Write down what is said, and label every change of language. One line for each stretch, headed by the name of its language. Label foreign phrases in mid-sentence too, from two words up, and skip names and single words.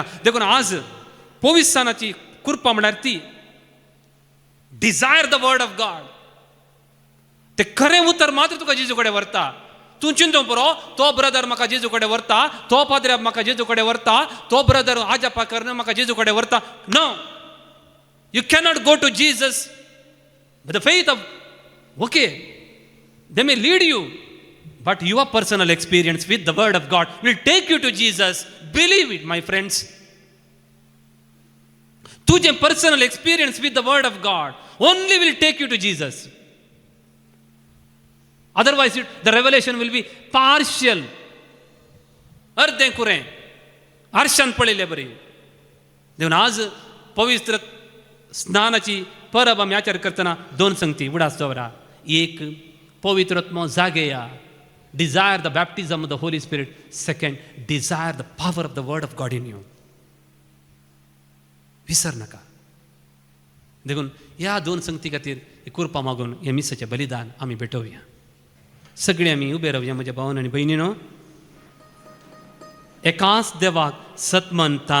Konkani: देखून आज पवित्रस्थानाची कृपा म्हळ्यार ती
English: desire the word of God.
Konkani: ते खरें उतर मात्र तुका जेजू कडेन व्हरता. तूं चिंतूंक पुरो तो ब्रदर म्हाका जेजू कडेन व्हरता, तो पाद्र्या म्हाका जेजू कडेन व्हरता, तो ब्रदर आजा पाकर म्हाका जेजू कडेन व्हरता.
English: No, you cannot go to Jesus with the faith of okay they may lead you, but your personal experience with the word of God will take you to Jesus. Believe it, my friends. तुझे personal experience with the word of God only will take you to Jesus. otherwise the revelation will be partial,
Konkani: अर्धे कुरें आरशान पळयले बरी. देखून आज पवित्र स्नानाची परब आमी आचार करतना दोन संगती उडास दवरा. एक, पवित्रत्म जागेया,
English: desire the baptism of the Holy Spirit. Second, desire the power of the word of God in you.
Konkani: विसर नका. देखून ह्या दोन संगती खातीर कृपा मागून हे मिसाचें बलिदान आमी भेटोवया. सगळीं आमी उबे रावया म्हज्या भावान आनी भयणीनो. एकाच देवाक सत मानता,